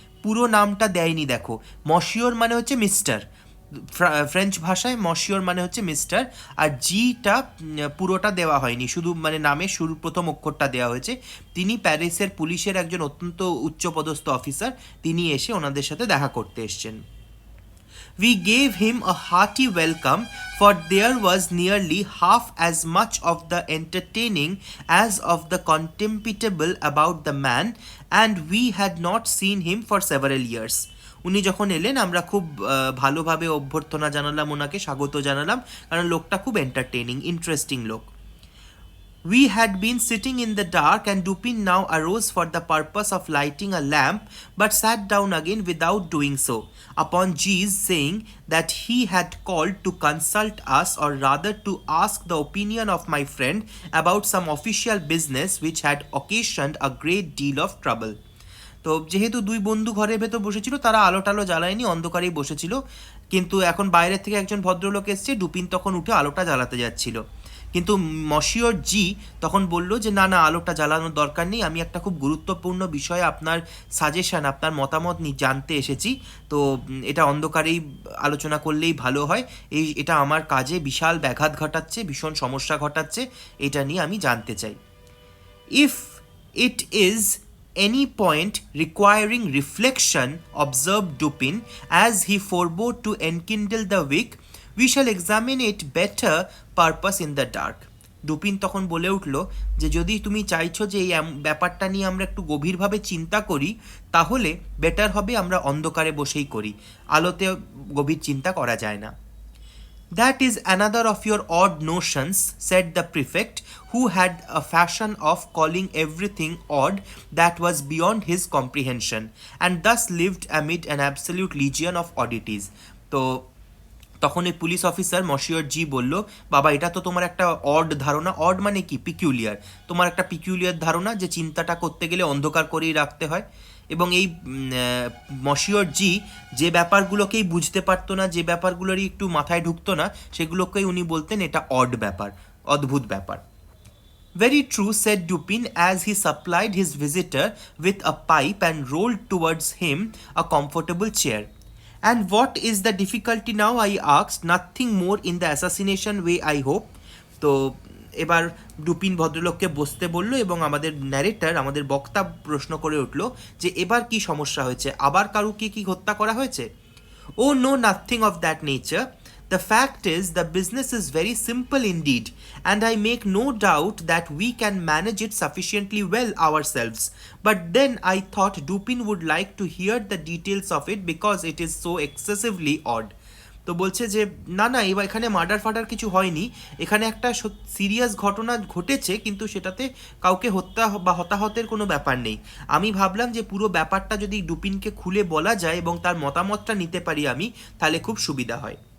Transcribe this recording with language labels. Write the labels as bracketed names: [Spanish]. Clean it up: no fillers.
[Bangla] পুরো নামটা দেয়নি দেখো, মশিওর মানে হচ্ছে মিস্টার, ফ্রেঞ্চ ভাষায় মশিওর মানে হচ্ছে মিস্টার, আর জিটা পুরোটা দেওয়া হয়নি, শুধু মানে নামে প্রথম অক্ষরটা দেওয়া হয়েছে। তিনি প্যারিসের পুলিশের একজন অত্যন্ত উচ্চপদস্থ অফিসার, তিনি এসে ওনাদের সাথে দেখা করতে এসছেন। [English] We gave him a hearty welcome, for there was nearly half as much of the entertaining as of the contemptible about the man, and we had not seen him for several years. [Bangla] উনি যখন এলেন আমরা খুব ভালোভাবে অভ্যর্থনা জানালাম, ওনাকে স্বাগত জানালাম, কারণ লোকটা খুব এন্টারটেইনিং, ইন্টারেস্টিং লোক। [English] We had been sitting in the dark, and Dupin now arose for the purpose of lighting a lamp, but sat down again without doing so, upon G's saying that he had called to consult us, or rather to ask the opinion of my friend about some official business which had occasioned a great deal of trouble. [Bangla] তো যেহেতু দুই বন্ধু ঘরের ভেতর বসেছিল, তারা আলো টালো জ্বালায়নি, অন্ধকারেই বসেছিল, কিন্তু এখন বাইরের থেকে একজন ভদ্রলোক এসছে, ডুপিন তখন উঠে আলোটা জ্বালাতে যাচ্ছিল। কিন্তু মশিওর জি তখন বলল যে না না, আলোটা জ্বালানোর দরকার নেই, আমি একটা খুব গুরুত্বপূর্ণ বিষয়ে আপনার সাজেশন, আপনার মতামত জানতে এসেছি। তো এটা অন্ধকারেই আলোচনা করলেই ভালো হয়। এটা আমার কাজে বিশাল ব্যাঘাত ঘটাচ্ছে, ভীষণ সমস্যা ঘটাচ্ছে, এটা নিয়ে আমি জানতে চাই। [English] If it is any point requiring reflection, observed Dupin, as he forbore to enkindle the wick, we shall examine it better purpose in the dark. [Bangla] Dupin তখন বলে উঠল যে যদি তুমি চাইছো যে এই ব্যাপারটা নিয়ে আমরা একটু গভীরভাবে চিন্তা করি, তাহলে বেটার হবে আমরা অন্ধকারে বসেই করি, আলোতে গভীর চিন্তা করা যায় না। [English] That is another of your odd notions, said the prefect, who had a fashion of calling everything odd that was beyond his comprehension, and thus lived amid an absolute legion of oddities. [Bangla] তো তখন এই police officer Moshiur জি বলল, বাবা এটা তো তোমার একটা odd ধারণা। অড মানে কি? পিকিউলিয়ার। তোমার একটা পিকিউলিয়ার ধারণা যে চিন্তাটা করতে গেলে অন্ধকার করেই রাখতে হয়। এবং এই মশিওর জি যে ব্যাপারগুলোকেই বুঝতে পারতো না, যে ব্যাপারগুলোরই একটু মাথায় ঢুকতো না, সেগুলোকেই উনি বলতেন এটা অড ব্যাপার, অদ্ভুত ব্যাপার। [English] Very true, said Dupin as he supplied his visitor with a pipe and rolled towards him a comfortable chair. And what is the difficulty now? I asked. Nothing more in the assassination way, I hope. [Bangla] তো এবার Dupin ভদ্রলোককে বসতে বলল এবং আমাদের narrator, আমাদের বক্তা প্রশ্ন করে উঠল যে এবার কি সমস্যা হয়েছে, আবার কারুকে কি হত্যা করা হয়েছে? [English] Oh no, nothing of that nature. The fact is, the business is very simple indeed, and I make no doubt that we can manage it sufficiently well ourselves. But then I thought Dupin would like to hear the details of it because it is so excessively odd. [Bangla] তো বলছে যে না না, এবার এখানে murder ফার্ডার কিছু হয়নি, এখানে একটা সিরিয়াস ঘটনা ঘটেছে, কিন্তু সেটাতে কাউকে হত্যা বা হতাহতের কোনো ব্যাপার নেই। আমি ভাবলাম যে পুরো ব্যাপারটা যদি ডুপিনকে খুলে বলা যায় এবং তার মতামতটা নিতে পারি আমি, তাহলে খুব সুবিধা হয়।